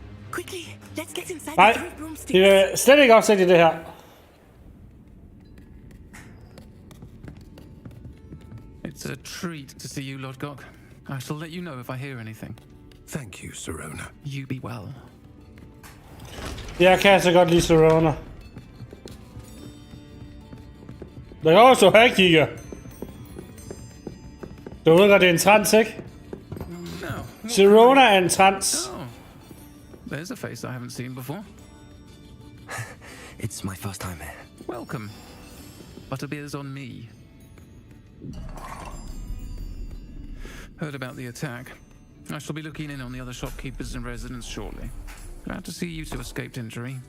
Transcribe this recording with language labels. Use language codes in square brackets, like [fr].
[en] Quickly, let's get inside [da] Nej, [en] the three broomsticks. [da] det er slet ikke opsat i det her. [en] It's a treat to see you, Lord Gok. I shall let you know if I hear anything. Thank you, Sirona. You be well. [da] Jeg kan så godt lide Sirona. Der kan også hygge. Du ved godt, det er en trans, ikke? [en] No. [da] Sirona er en trans. [en] Oh. There's a face I haven't seen before. It's my first time here. Welcome. Butterbeer's on me. Heard about the attack. I shall be looking in on the other shopkeepers and residents shortly. Glad to see you two escaped injury.